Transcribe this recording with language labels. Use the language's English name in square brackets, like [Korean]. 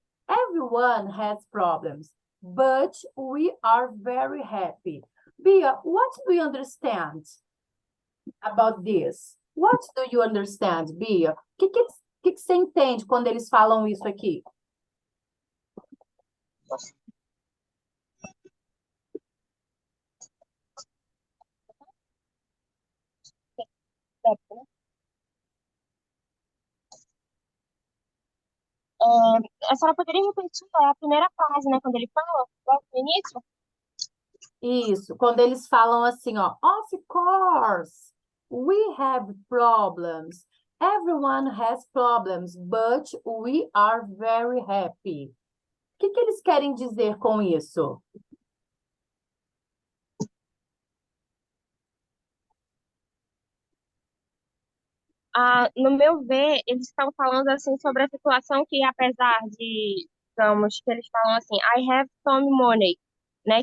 [English] Everyone has problems, but we are very happy. Bia, what do you understand about this? What do you understand, Bia? [Portuguese] O que você entende quando eles falam isso aqui? A senhora poderia repetir a primeira frase, né? Quando ele fala, logo no início? Isso, quando eles falam assim, ó, [English] of course, we have problems. [Portuguese] Everyone has problems, but we are very happy. O que eles querem dizer com isso? No meu ver, eles estão falando assim sobre a situação que, apesar de, digamos, que eles falam assim, [English] I have some money, [Portuguese] né?